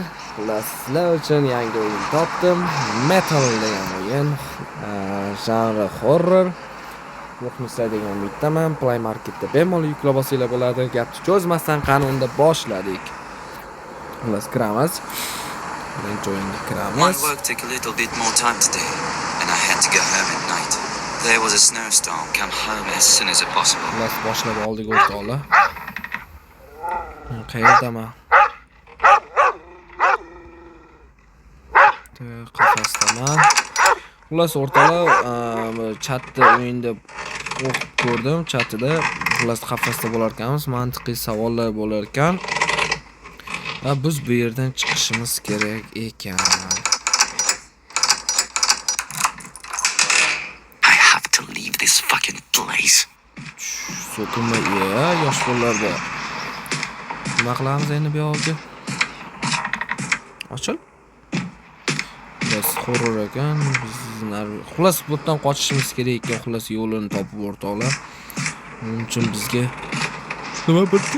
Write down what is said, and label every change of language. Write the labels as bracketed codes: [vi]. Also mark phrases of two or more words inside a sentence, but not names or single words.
[uz] Sizlar uchun yangi o'yin topdim. Metal degan o'yin, janri horror. Muxlislar degan umiddaman. Play Marketda bemalol yuklab olsanglar bo'ladi. Gapni cho'zmasdan qani unda boshladik. Kiramiz. [en] My work took a little bit more time today, and I had to go home at night. There was a snowstorm. Come home as soon as possible. [uz] Boshlab oldik o'rtoqlar. Qayerdaman? Qafasdaman. O'rtoqlar, chatda o'yinda o'qib ko'rdim, chatida qafasda bo'lar ekanmiz, mantiqiy savollar bo'lar ekan. Va biz bu yerdan chiqishimiz kerak ekan. [en] I have to leave this fucking place. [uz] So'kinma, yosh bolalar bor. Nima qilamiz endi bu yo'lga? Ochil. Biz horror ekan, bizlar xullas bu yerdan qochishimiz kerak ekan, xullas yo'lini topib o'rtoqlar. Uning uchun bizga nima bitti?